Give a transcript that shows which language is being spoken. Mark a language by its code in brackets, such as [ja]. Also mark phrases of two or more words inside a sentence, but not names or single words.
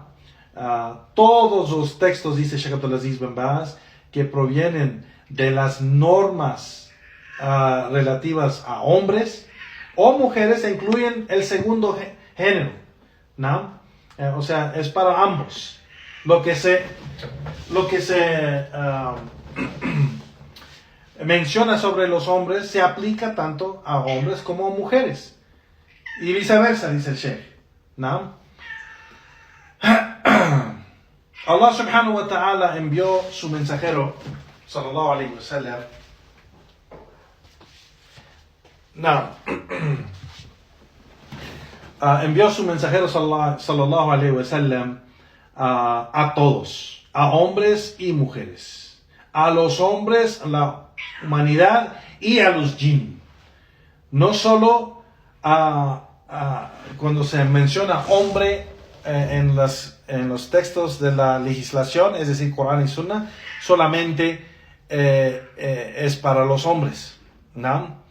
[es] Todos los textos, dice Sheikh Abdulaziz bin Baz, que provienen de las normas relativas a hombres o mujeres, incluyen el segundo género, ¿no? O sea, es para ambos. Lo que se menciona sobre los hombres se aplica tanto a hombres como a mujeres y viceversa, dice el Sheikh, ¿no? [ar] الله سبحانه وتعالى [es] envió su mensajero [ar] صلى الله عليه وسلم, [es] envió su mensajero [ar] صلى الله عليه وسلم [es] a todos, a hombres y mujeres, a los hombres, a la humanidad y a los jinn. No solo cuando se menciona hombre en los textos de la legislación, es decir, Corán y Sunna, solamente es para los hombres, ¿no?